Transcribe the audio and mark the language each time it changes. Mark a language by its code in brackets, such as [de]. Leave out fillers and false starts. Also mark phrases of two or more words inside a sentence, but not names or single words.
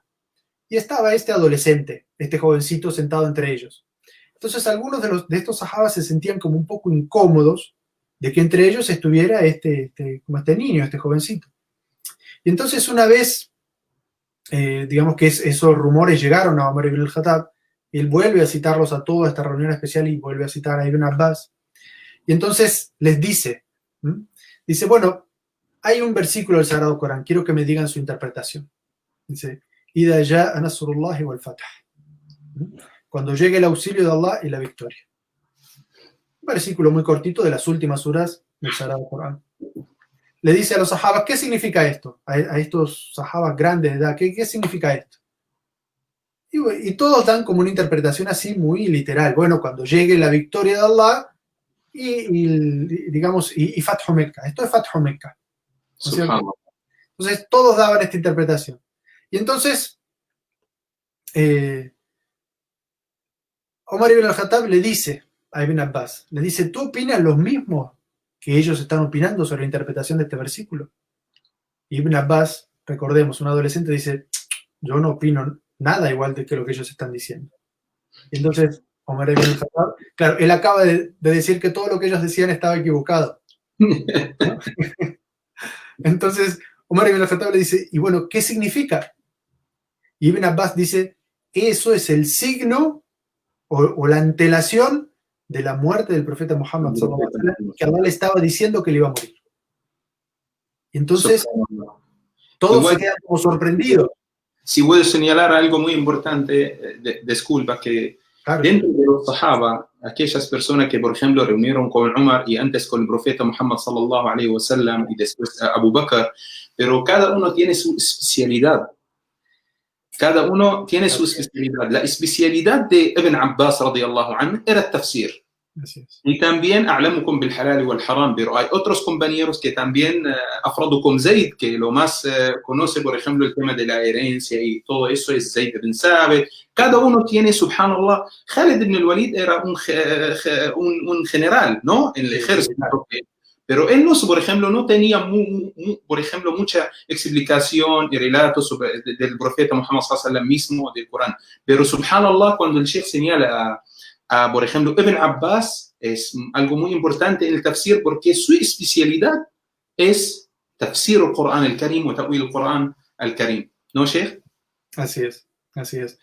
[es] Y estaba este adolescente, este jovencito sentado entre ellos. Entonces algunos de estos sahabas se sentían como un poco incómodos de que entre ellos estuviera como este niño, este jovencito. Y entonces una vez, digamos que esos rumores llegaron a Omar ibn al-Khattab, él vuelve a citarlos a todos a esta reunión especial y vuelve a citar a Ibn Abbas. Y entonces les dice, bueno, hay un versículo del Sagrado Corán, quiero que me digan su interpretación. Dice, [ar] إذا جاء نصر الله والفتح. [es] Cuando llegue el auxilio de Allah y la victoria. Un versículo muy cortito de las últimas suras del Sagrado Corán. Le dice a los sahabas, ¿qué significa esto? A estos sahabas grandes de edad, ¿qué significa esto? Y todos dan como una interpretación así muy literal. Bueno, cuando llegue la victoria de Allah y Fathu Mecca. Esto es Fathu Mecca. ¿No? Entonces todos daban esta interpretación. Y entonces Omar ibn al-Khattab le dice a Ibn Abbas, le dice, ¿tú opinas lo mismo que ellos están opinando sobre la interpretación de este versículo? Y Ibn Abbas, recordemos, un adolescente, dice, yo no opino nada igual de que lo que ellos están diciendo. Y entonces Omar ibn al-Khattab, claro, él acaba de decir que todo lo que ellos decían estaba equivocado, ¿no? Entonces Omar ibn al-Khattab le dice, y bueno, ¿qué significa? Y Ibn Abbas dice, eso es el signo o la antelación de la muerte del profeta Muhammad, que Allah le estaba diciendo que le iba a morir. Y entonces todos se quedan como sorprendidos. Si puedo señalar algo muy importante, disculpa, que claro, dentro de los sahaba, aquellas personas que, por ejemplo, reunieron con Umar y antes con el profeta Muhammad [ar] صلى الله عليه وسلم [es] y después Abu Bakr, pero cada uno tiene su especialidad. Cada uno tiene su especialidad. La especialidad de Ibn Abbas [ar] رضي الله عنه [es] era el tafsir. Y también [ar] أعلمكم بالحلال والحرام, [es] pero hay otros compañeros que también afradukum Zayd, que lo más conoce, por ejemplo, el tema de la herencia y todo eso es Zayd ibn Sabit. Cada uno tiene, subhanallah, Khalid ibn al-Walid era un general, ¿no? En el ejército. Pero él, no, por ejemplo, no tenía, por ejemplo, mucha explicación y relatos sobre, del profeta Muhammad [ar] صلى الله عليه وسلم [es] mismo, del Corán. Pero, subhanallah, cuando el Sheikh señala por ejemplo, Ibn Abbas, es algo muy importante en el tafsir porque su especialidad es tafsir el Corán al-Karim o ta'wil el Corán al-Karim. ¿No, Sheikh? Así es. Así es.